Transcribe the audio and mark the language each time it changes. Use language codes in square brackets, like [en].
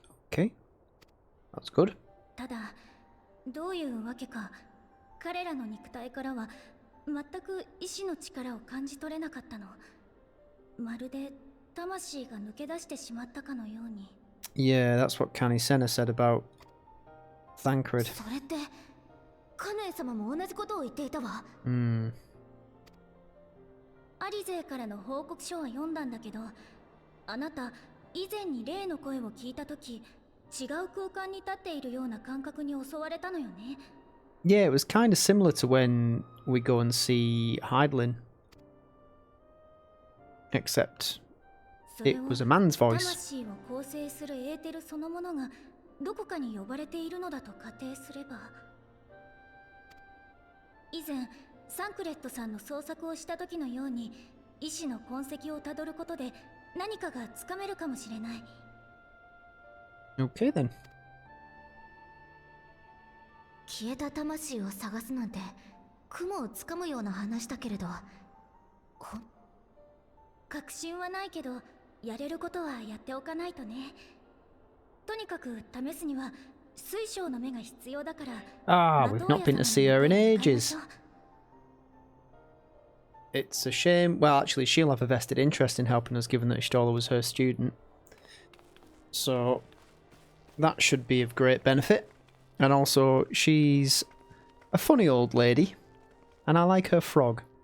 [en] Okay. That's good. [ja] ただどういうわけか彼らの肉体からは全く意志の力を感じ取れなかったの。まるで魂が抜け出してしまったかのように。 [en] Yeah, that's what Canny Senna said about Thancred. [ja] それってカヌエ様も同じことを言っていたわ。アリゼからの報告書は読んだんだけど、あなた以前に霊の声を聞いたとき、違う空間に立っているような感覚に襲われたのよね。 [en] Yeah, it was kind of similar to when we go and see Heidelin. Except it was a man's voice. [ja] 魂を構成するエーテルそのものがどこかに呼ばれているのだと仮定すれば。以前サンクレットさんの捜索をした時のように意志の痕跡をたどることで何かがつかめるかもしれない。 [en] Okay then. [ja] 消えた魂を探すなんて雲をつかむような話だけれど、確信はないけどやれることはやっておかないとね。とにかく試すには水晶の目が必要だから。 [en] Ah, we've not been to see her in ages. It's a shame. Well, actually, she'll have a vested interest in helping us, given that Ishtola was her student. So that should be of great benefit. And also, she's a funny old lady, and I like her frog.